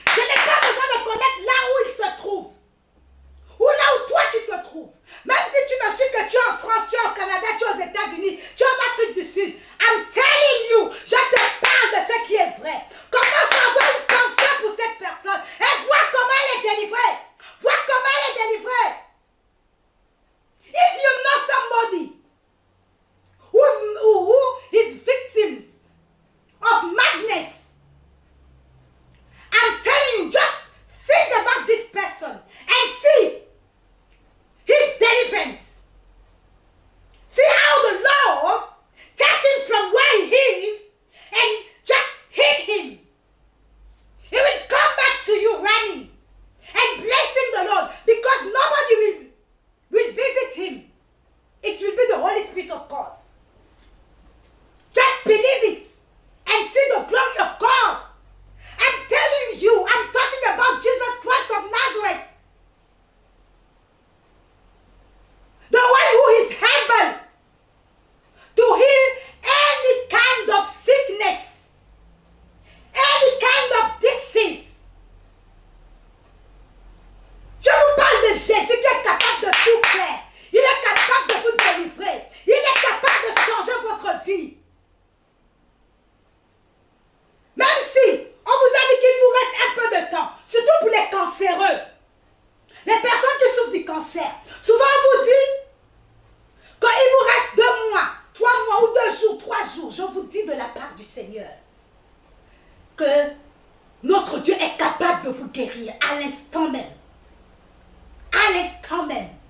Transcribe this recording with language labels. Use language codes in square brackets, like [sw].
[fr] Je n'ai pas besoin de connaître là où il se trouve. Ou là où toi tu te trouves. Même si tu me suis que tu es en France, tu es au Canada, tu es aux États-Unis, tu es en Afrique du Sud. [en] I'm telling you, [fr] je te parle de ce qui est vrai. Commence à avoir une pensée pour cette personne. Et vois comment elle est délivrée. Vois comment elle est délivrée. [en] If you know somebody who is victims of madness, I'm telling you, just think about this person and see his deliverance. See how the Lord take him from where he is and just hit him. He will come back to you running and blessing the Lord because nobody will visit him. It will be the Holy Spirit of God. Just believe it and see the glory of God. I'm telling you, I'm talking about Jesus Christ of Nazareth. The one who is able to heal any kind of sickness, any kind of disease. [fr] Je vous parle de Jésus qui est capable de tout faire. Il est capable de vous délivrer. Il est capable de changer votre vie. Même si on vous a dit qu'il vous reste un peu de temps, surtout pour les cancéreux, les personnes qui souffrent du cancer, souvent on vous dit quand il vous reste 2 mois, 3 mois ou 2 jours, 3 jours, je vous dis de la part du Seigneur que notre Dieu est capable de vous guérir à l'instant même. À l'instant même.